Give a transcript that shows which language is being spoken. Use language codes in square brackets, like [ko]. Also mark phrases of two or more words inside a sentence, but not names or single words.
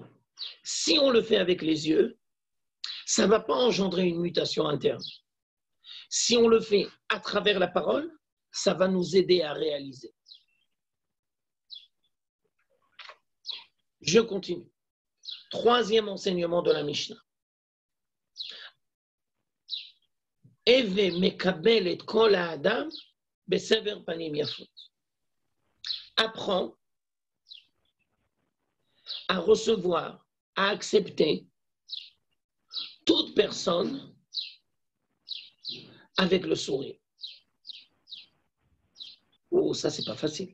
[fr] Si on le fait avec les yeux, ça ne va pas engendrer une mutation interne. Si on le fait à travers la parole, ça va nous aider à réaliser. Je continue. Troisième enseignement de la Mishnah. [he] הוי מקבל את כל האדם בסבר פנים יפות. [fr] Apprends à recevoir, à accepter toute personne avec le sourire. Oh, ça, c'est pas facile.